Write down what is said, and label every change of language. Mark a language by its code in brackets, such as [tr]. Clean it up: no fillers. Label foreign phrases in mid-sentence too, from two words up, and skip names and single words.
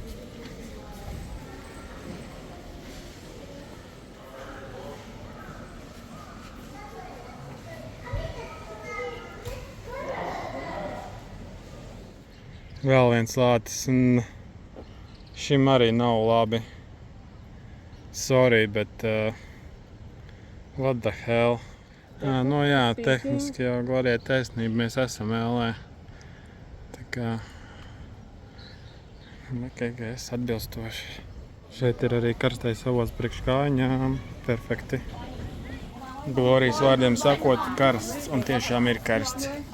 [lv] Vēl viens lācis, un šim arī nav labi. [en] Sorry, bet what the hell? [lv] Nu jā, tehniski jau Glorija taisnība, mēs esam LA. Tā kā es atbilstoši. Šeit ir arī karstais avots priekš kājām. Perfekti. Glorijas vārdiem sakot, karsts, un tiešām ir karsts.